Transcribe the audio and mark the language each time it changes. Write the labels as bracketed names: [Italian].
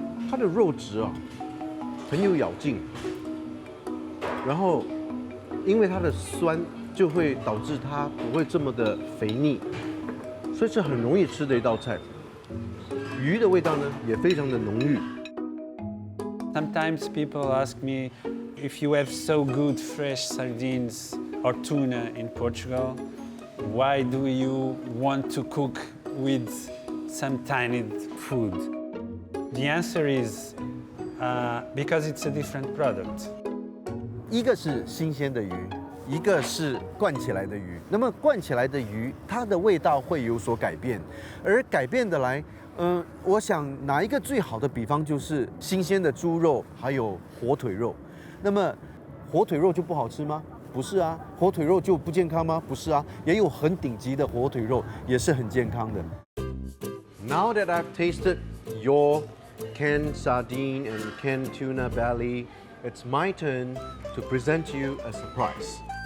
[Chinese] 它的肉质哦，很有咬劲，然后因为它的酸。就会导致它不会这么的肥腻，所以是很容易吃的一道菜。鱼的味道呢也非常的浓郁。 [English] Sometimes people ask me if you have so good fresh sardines or tuna in Portugal, why do you want to cook with some tiny food? The answer is because it's a different product. [Chinese] 一个是新鲜的鱼。一个是灌起来的鱼，那么灌起来的鱼，它的味道会有所改变，而改变的来，我想拿一个最好的比方就是新鲜的猪肉，还有火腿肉。那么火腿肉就不好吃吗？不是啊。火腿肉就不健康吗？不是啊。也有很顶级的火腿肉，也是很健康的。 [English] Now that I've tasted your canned sardine and canned tuna belly, it's my turn to present you a surprise.